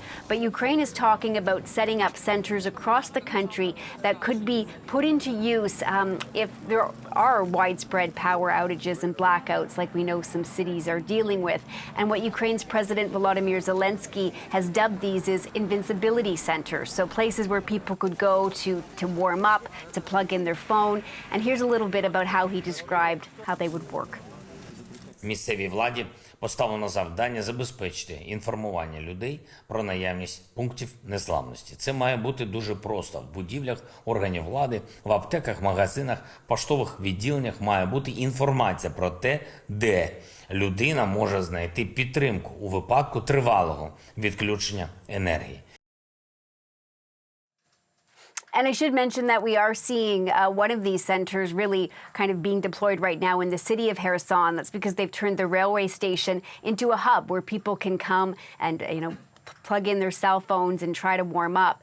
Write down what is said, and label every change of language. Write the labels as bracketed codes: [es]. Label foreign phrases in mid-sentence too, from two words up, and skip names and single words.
[en] But Ukraine is talking about setting up centers across the country that could be put into use if there are widespread power outages and blackouts like we know some cities are dealing with. And what Ukraine's President Volodymyr Zelensky has dubbed these is invincibility centers. So places where people could go to warm up, to plug in their phone. And here's a little bit about how he described how they would work. [uk] Місцевій владі поставлено завдання забезпечити інформування людей про наявність пунктів незламності. Це має бути дуже просто. В будівлях органів влади, в аптеках, магазинах, поштових відділеннях має бути інформація про те, де людина може знайти підтримку у випадку тривалого відключення енергії. [en] And I should mention that we are seeing one of these centers really kind of being deployed right now in the city of Kherson. That's because they've turned the railway station into a hub where people can come and, plug in their cell phones and try to warm up.